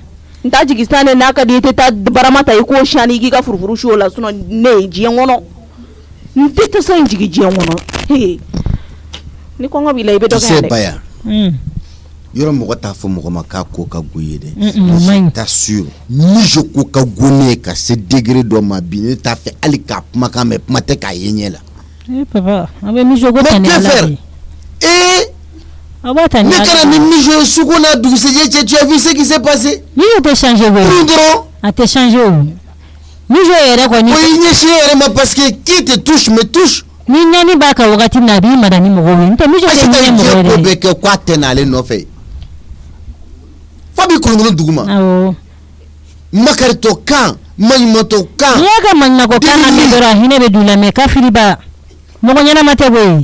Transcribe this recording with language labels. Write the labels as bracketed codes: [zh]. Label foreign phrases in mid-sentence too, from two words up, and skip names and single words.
[bm] N ta jigin sanɛ n'a ka di i tɛ taa barama ta i k'o siyani i k'i ka furufuru si o la sinon ne ye diɲɛ kɔnɔ. N tɛ tasa in jigin diɲɛ kɔnɔ. Ni kɔngɔ b'i la i bɛ dɔ kɛ dɛ. Baya. Yɔrɔ mɔgɔ t'a fɔ mɔgɔ ma k'a ko ka go ye dɛ. [fr] Je t'assure [bm] ni je ko ka go ne ka se degré dɔ ma bi ne t'a fɛ hali k'a kumakan mɛn kuma tɛ k'a ye ɲɛ la. Papa a bɛ mijo ko tɛ ne la bi. A b'a ta ne la. Ne kana ni mijo sugu n'a dugusɛjɛ cɛ [fr] tu as vu ce qui s'est passé. [bm] Mijo tɛ changer koyi. A tɛ changer o. Mijo yɛrɛ kɔni. O y'i ɲɛsin yɛrɛ ma [fr] parce que qui te touche me touche. [bm] Ni ɲani b'a kan wagati min na a b'i mada ni mɔgɔw ye. N tɛ mijo tɛ ɲɛ mɔgɔ ye dɛ. ko bɛ kɛ k'a tɛ n'ale nɔfɛ. Fa b'i kolonkolon dugu ma. Awɔ. Makaritɔ kan maɲumantɔ kan. N'i y'a ka maɲumantɔ kan lamɛn dɔrɔn a hinɛ bɛ don i la mais kafiriba mɔgɔ ɲɛnama tɛ koyi.